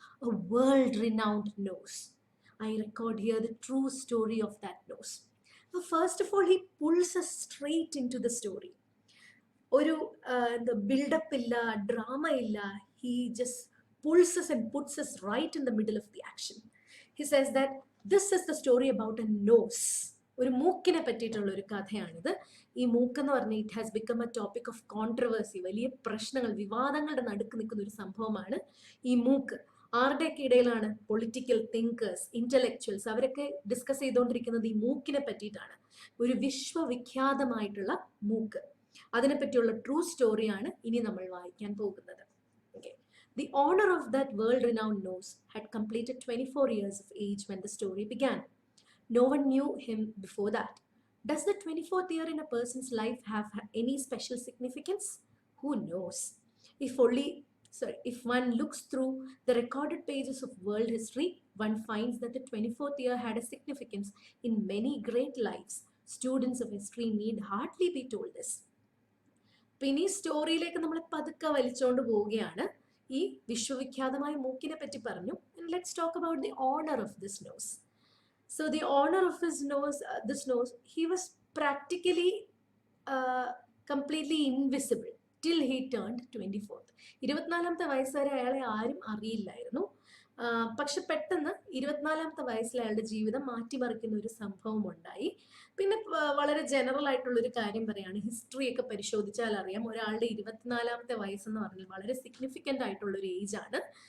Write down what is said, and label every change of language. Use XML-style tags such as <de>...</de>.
<en>A world-renowned nose. I record here the true story of that nose. Now, first of all, he pulls us straight into the story.</en> <ml>ഒരു build-up ഇല്ല, drama ഇല്ല.</ml> <en>He just pulls us and puts us right in the middle of the action. He says that this is the story about a nose.</en> <ml>ഒരു മൂക്കിനെ പറ്റിയിട്ടുള്ള ഒരു കഥയാണിത്. ഈ മൂക്കെന്ന് പറഞ്ഞാൽ</ml> <en>It has become a topic of controversy.</en> <ml>വലിയ പ്രശ്നങ്ങൾ, വിവാദങ്ങളുടെ നടുക്ക് നിൽക്കുന്ന ഒരു സംഭവമാണ് ഈ മൂക്ക്. ആരുടെയൊക്കെ ഇടയിലാണ്? പൊളിറ്റിക്കൽ തിങ്കേഴ്സ്, ഇന്റലക്ച്വൽസ്, അവരൊക്കെ ഡിസ്കസ് ചെയ്തുകൊണ്ടിരിക്കുന്നത് ഈ മൂക്കിനെ പറ്റിയിട്ടാണ്. ഒരു വിശ്വവിഖ്യാതമായിട്ടുള്ള മൂക്ക്. അതിനെപ്പറ്റിയുള്ള ട്രൂ സ്റ്റോറിയാണ് ഇനി നമ്മൾ വായിക്കാൻ പോകുന്നത്.</ml> <en>Okay. The owner of that world-renowned nose had completed 24 years of age when the story began. No one knew him before that. Does the 24th year in a person's life have any special significance? Who knows? If only, sorry, if one looks through the recorded pages of world history, one finds that the 24th year had a significance in many great lives. Students of history need hardly be told this.</en> <ml>പിന്നെ ഈ സ്റ്റോറിയിലേക്ക് നമ്മൾ പതുക്കെ വലിച്ചുകൊണ്ട് പോവുകയാണ്. ഈ വിശ്വവിഖ്യാതമായ മൂക്കിനെ പറ്റി പറഞ്ഞു.</ml> <en>Let's talk about the owner of this nose. So the owner of his nose, this nose, he was practically completely invisible till he turned 24th.</en> <ml>24ാമത്തെ വയസ്സ് വരെ അയാളെ ആരും അറിയില്ലായിരുന്നു. പക്ഷെ പെട്ടെന്ന് 24ാമത്തെ വയസ്സിൽ അയാളുടെ ജീവിതം മാറ്റിമറിക്കുന്ന ഒരു സംഭവം ഉണ്ടായി. പിന്നെ വളരെ ജനറൽ ആയിട്ടുള്ള ഒരു കാര്യം പറയാണ്, ഹിസ്റ്ററി ഒക്കെ പരിശോധിച്ചാൽ അറിയാം ഒരാളുടെ 24ാമത്തെ വയസ്സെന്ന് പറഞ്ഞാൽ വളരെ സിഗ്നിഫിക്കൻ്റ് ആയിട്ടുള്ള ഒരു ഏജ് ആണ്.</ml>